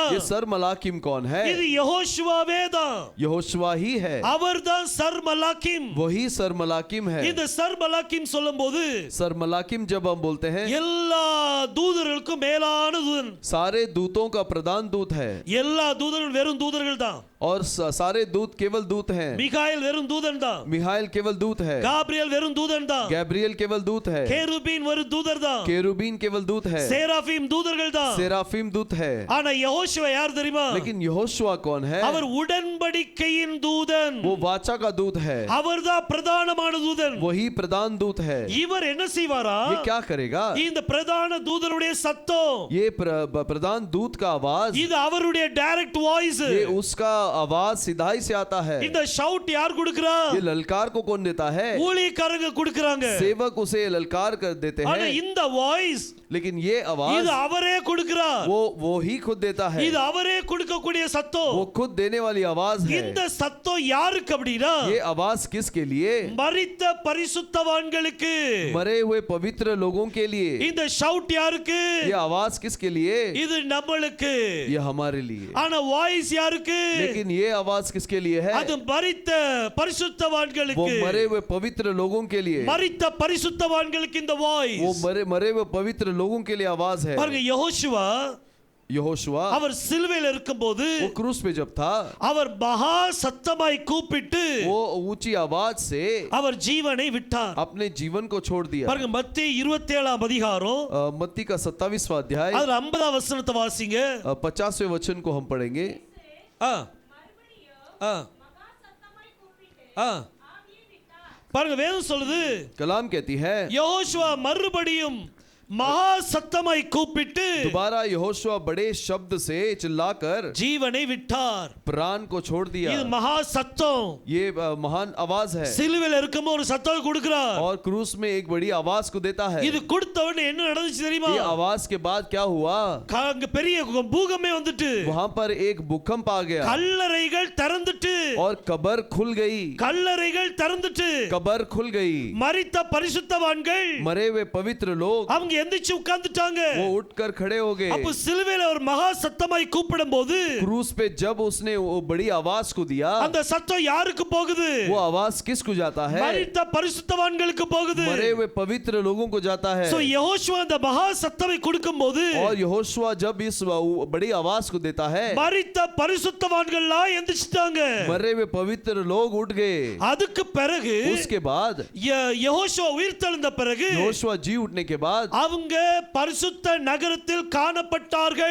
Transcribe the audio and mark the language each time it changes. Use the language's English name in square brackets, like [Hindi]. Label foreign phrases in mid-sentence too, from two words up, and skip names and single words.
[Hindi] ये सर मलाकिम कौन है? [Tamil] இது யெகோஷுவாவே தான்। [Hindi] यहोशुआ ही है। [Tamil] அவர்தான் சர் மலாக்கிம்। [Hindi] वही सर मलाकिम है। [Tamil] இந்த சர் மலாக்கிம் சொல்லும்போது [Hindi] सर मलाकिम जब हम बोलते हैं, [Tamil] எல்லா தூதர்களுக்கும் மேலான தூதன்। [Hindi] सारे दूतों का प्रधान दूत है। [Tamil] எல்லா தூதர்கள் வெறும் தூதர்கள் தான்। [Hindi] और सारे दूत केवल दूत हैं। [Tamil] மிகாயேல் வெறும் தூதன் தான்। [Hindi] मिहाइल केवल दूत है। [Tamil] காப்ரியேல் வெறும் தூதன் தான்। [Hindi] गैब्रियल केवल दूत है। [Tamil] கேருபீன் ஒரு தூதர் தான்। [Hindi] केरुबीन केवल दूत है। [Tamil] சேராபீம் தூதர்கள் தான்। [Hindi] सेराफीम दूत है। [Tamil] ஆனா யெகோஷுவா யார் தெரியுமா? [Hindi] लेकिन यहोशुआ कौन है? [Tamil] அவர் உடன்படிக்கையின் தூதன்। [Hindi] वो वाचा का दूत है। [Tamil] அவர்தான் பிரதானமான தூதன்। [Hindi] वही प्रधान दूत है। [Tamil] இவர் என்ன செய்வாரா? [Hindi] ये क्या करेगा? [Tamil] இந்த பிரதான தூதனுடைய சத்தம், [Hindi] ये प्रधान दूत का आवाज, [Tamil] இது அவருடைய [English] direct voice. [Hindi] ये उसका आवाज सीधाई से आता है। [Tamil] இந்த ஷவுட் யார் கொடுக்கிறா? [Hindi] ये ललकार को कौन देता है? [Tamil] ஊழியக்காரங்க கொடுக்கறாங்க। [Hindi] सेवक उसे ललकार कर देते [Tamil] ஆனா [Hindi] हैं। [Tamil] இந்த வாய்ஸ், [Hindi] लेकिन ये आवाज [Tamil] இது அவரே கொடுக்கிறார்। [Hindi] वो ही खुद देता है। [Tamil] இது அவரே கொடுக்கக்கூடிய சத்தம்। [Hindi] वो खुद देने वाली आवाज है। [Tamil] இந்த சத்தம் யாருக்கு அப்படினா, [Hindi] ये आवाज किसके लिए? [Tamil] மரித்த பரிசுத்தவான்களுக்கு। [Hindi] मरे हुए पवित्र लोगों के लिए। [Tamil] இந்த ஷவுட் யாருக்கு? [Hindi] ये आवाज किसके लिए? [Tamil] இது நம்மளுக்கு। [Hindi] ये हमारे लिए। [Tamil] ஆனா வாய்ஸ் யாருக்கு? [Hindi] लेकिन ये आवाज किसके लिए है? [Tamil] அது மரித்த [Hindi] वो [Tamil] பரிசுத்தவான்களுக்கு। [Hindi] मरे हुए पवित्र लोगों के लिए। [Tamil] மரித்த பரிசுத்தவான்களுக்கு இந்த [Hindi] वो [Tamil] வாய்ஸ்। [Hindi] मरे हुए पवित्र लोगों के लिए आवाज है। [Tamil] பாருங்க, யெகோஷுவா [Hindi] यहोशुआ [Tamil] அவர் சிலுவையில் இருக்கும்போது [Hindi] वो क्रूस पे जब था, [Tamil] அவர் மகா சத்தமாய் கூப்பிட்டு [Hindi] वो ऊंची आवाज से [Tamil] அவர் ஜீவனை விட்டார்। [Hindi] अपने जीवन को छोड़ दिया। [Tamil] பாருங்க, மத்தேயு 27ஆம் அதிகாரம் [Hindi] मत्ती का 27वां अध्याय [Tamil] அதுல 50ஆம் வசனத்தை வாசிங்க। [Hindi] 50वें वचन को हम पढ़ेंगे। [Tamil] ஆ ஆ ஆ பாருங்க, வேதம் சொல்லுது, [Hindi] कलाम कहती है, [Tamil] யெகோஷுவா மறுபடியும் மகா சத்தமாய் கூப்பிட்டு [Hindi] दोबारा यहोशुआ बड़े शब्द से चिल्लाकर [Tamil] ஜீவனை விட்டார். [Hindi] प्राण को छोड़ दिया। [Tamil] இது மகா சத்தம். [Hindi] ये महान आवाज है [Tamil] சிலுவையில் இருக்கும்போது ஒரு சத்தம் கொடுக்கிறார். [Hindi] और क्रूस में एक बड़ी आवाज को देता है। [Tamil] இது கொடுத்த உடனே என்ன நடந்துச்சு தெரியுமா? [Hindi] ये आवाज के बाद क्या हुआ? [Tamil] அங்க பெரிய பூகம்பமே வந்துட்டு [Hindi] वहां पर एक भूकंप आ गया [Tamil] கல்லறைகள் திறந்துட்டு [Hindi] और कब्र खुल गई। [Tamil] கல்லறைகள் திறந்துட்டு [Hindi] कब्र खुल गई। [Tamil] மரித்த பரிசுத்தவான்கள் [Hindi] मरे हुए पवित्र लोग [Tamil] அவங்க எந்திரிச்சு உட்கார்ந்துட்டாங்க. [Hindi] वो उठकर खड़े हो गए। [Tamil] அப்ப சிலுவையில ஒரு மகா சத்தமாய் கூப்பிடும்போது [Hindi] क्रूस पे जब उसने वो बड़ी आवाज को दिया, [Tamil] அந்த சத்தம் யாருக்கு போகுது? [Hindi] वो आवाज किसको जाता है? [Tamil] மரித்த பரிசுத்தவான்களுக்கு போகுது. [Hindi] मरे हुए पवित्र लोगों को जाता है। [Tamil] சோ யெகோஷுவா அந்த மகா சத்தத்தை கொடுக்கும்போது [Hindi] और यहोशुआ जब इस बड़ी आवाज को देता है, [Tamil] மரித்த பரிசுத்தவான்கள்லாம் எந்திரிச்சிட்டாங்க. [Hindi] मरे हुए पवित्र लोग उठ गए। [Tamil] அதுக்கு பிறகு [Hindi] उसके बाद [Tamil] யெகோஷுவா உயிர்த்தெழுந்த பிறகு [Hindi] यहोशुआ जी उठने के बाद [Tamil] அவங்க பரிசுத்த நகரத்தில் காணப்பட்டார்கள்.